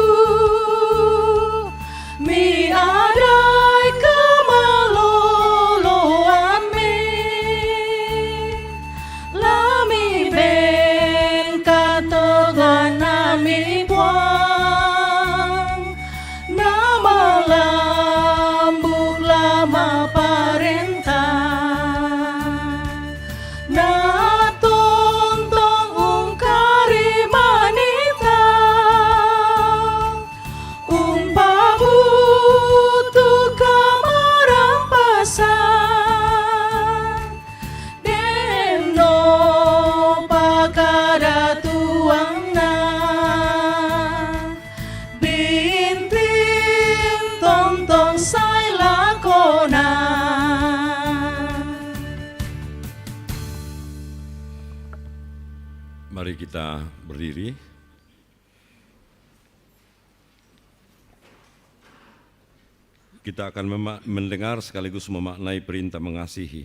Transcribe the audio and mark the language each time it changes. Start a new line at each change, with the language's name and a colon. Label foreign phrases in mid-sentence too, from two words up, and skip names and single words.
Toraja-Sa'dan: mi adai kemaloloan me lami ben katogan nami puang nama lambuk lama parentah na tontong ungkari manita umpabutu kamarampasan deno pakada tuang na bintin tontong say lakona.
Indonesian: Mari kita berdiri. Kita akan mendengar sekaligus memaknai perintah mengasihi.